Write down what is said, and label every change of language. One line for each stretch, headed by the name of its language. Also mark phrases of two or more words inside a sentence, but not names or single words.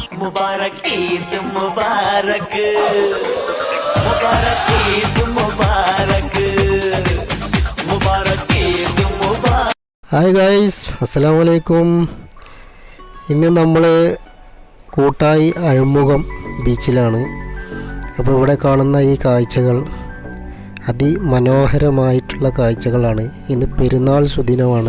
Hindi: मुबारक ईद मुबारक मुबारक ईद मुबारक मुबारक ईद मुबारक.
English: Hi guys,
Arabic: السلام عليكم.
Malayalam: ഇന്ന് നമ്മൾ കൂട്ടായി അഴിമുഖം ബീച്ചിലാണ്. അപ്പോൾ ഇവിടെ കാണുന്ന ഈ കാഴ്ചകൾ അതിമനോഹരമായിട്ടുള്ള കാഴ്ചകളാണ്. ഇന്ന് പെരുന്നാൾ സുദിനമാണ്.